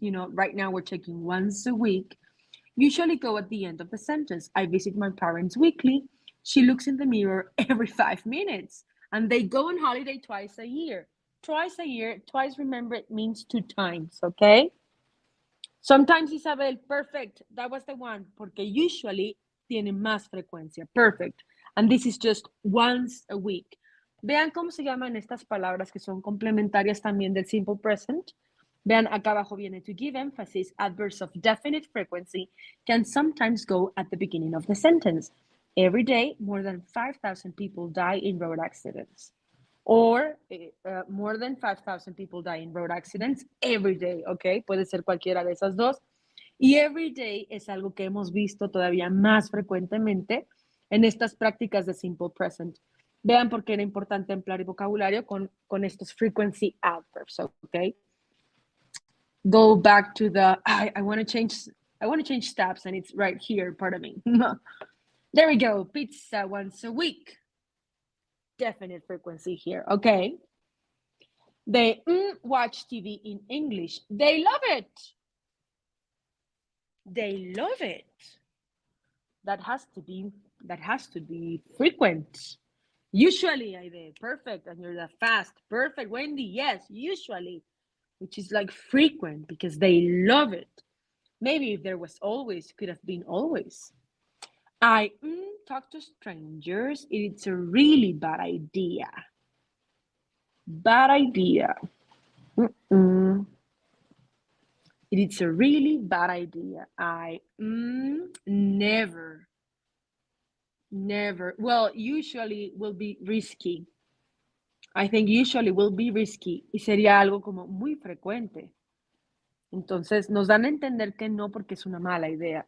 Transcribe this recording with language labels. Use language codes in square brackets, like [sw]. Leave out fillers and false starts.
[en] Right now we're taking once a week. Usually go at the end of the sentence. I visit my parents weekly. She looks in the mirror every 5 minutes. And they go on holiday twice a year. Twice, remember, it means 2 times, okay? Sometimes, Isabel, perfect. That was the one. [es] Porque usually tiene más frecuencia. [en] Perfect. And this is just once a week. [es] Vean cómo se llaman estas palabras que son complementarias también del simple present. Vean, acá abajo viene [en] to give emphasis. Adverbs of definite frequency can sometimes go at the beginning of the sentence. Every day, more than 5,000 people die in road accidents. Or more than 5,000 people die in road accidents every day, ¿ok? [es] Puede ser cualquiera de esas dos. Y every day es algo que hemos visto todavía más frecuentemente en estas prácticas de simple present. Vean por qué era importante emplear vocabulario con estos frequency adverbs, ¿ok? [en] Go back to the, I want to change tabs and it's right here, pardon me. There we go, pizza once a week. Definite frequency here, okay? They watch TV in English. They love it. They love it. That has to be frequent. Usually, Aide, perfect. And you're the fast, perfect. Wendy, yes, usually, which is like frequent because they love it. Maybe if there was always, could have been always. I talk to strangers. It's a really bad idea. Bad idea. It's a really bad idea. I never. Well, usually will be risky. I think usually will be risky [es] y sería algo como muy frecuente. Entonces nos dan a entender que no porque es una mala idea.